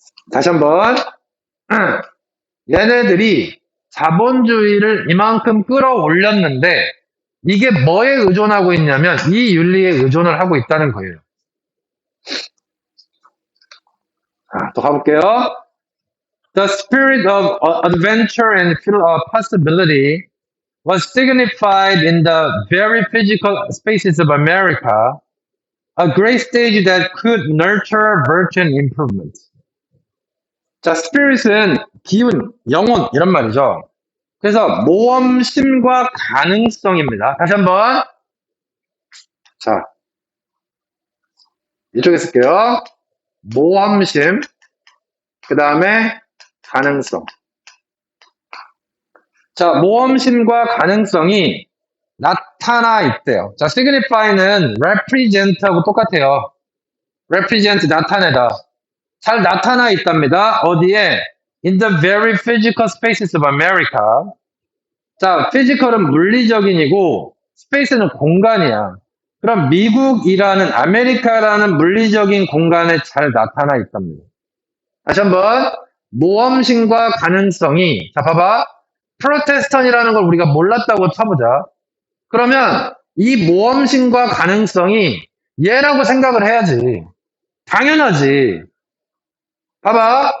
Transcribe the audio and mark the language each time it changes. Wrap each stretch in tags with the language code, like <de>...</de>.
<ko>다시 한번 얘네들이 자본주의를 이만큼 끌어올렸는데 이게 뭐에 의존하고 있냐면 이 윤리에 의존을 하고 있다는 거예요. 자, 또 가볼게요.</ko> <en>The spirit of adventure and possibility was signified in the very physical spaces of America, a great stage that could nurture virtue and improvement.</en> <ko>자, spirit은 기운, 영혼 이런 말이죠. 그래서 모험심과 가능성입니다. 다시 한번. 자, 이쪽에 쓸게요. 모험심, 그 다음에 가능성. 자, 모험심과 가능성이 나타나 있대요. 자, signify는 represent하고 똑같아요. represent, 나타내다. 잘 나타나 있답니다. 어디에?</ko> <en>In the very physical spaces of America.</en> <ko>자, physical은 물리적인이고, space는 공간이야. 그럼 미국이라는, 아메리카라는 물리적인 공간에 잘 나타나 있답니다. 다시 한번, 모험심과 가능성이, 자, 봐봐. 프로테스탄이라는 걸 우리가 몰랐다고 쳐보자. 그러면 이 모험심과 가능성이 얘라고 생각을 해야지. 당연하지. 봐봐.</ko>